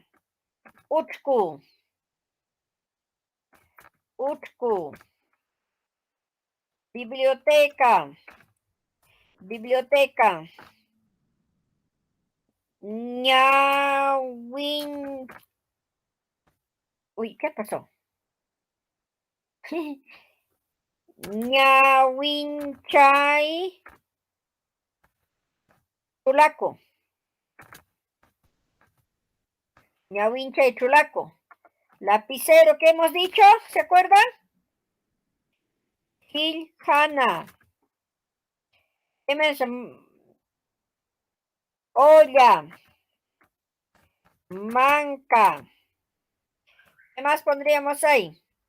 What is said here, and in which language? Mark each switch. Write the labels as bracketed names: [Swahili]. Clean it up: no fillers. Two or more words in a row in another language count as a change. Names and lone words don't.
[Quechua] Uchku. Uchku. [Spanish] Biblioteca. Biblioteca. [Quechua] Ñawin. [Spanish] Uy, ¿qué pasó? [Quechua] Ñawinchay. Chulaco. Ñawinchay Chulaco. [Spanish] Lapicero, ¿qué hemos dicho? ¿Se acuerdan? Giljana. ¿Qué más? Olla. Manca. ¿Qué más pondríamos ahí?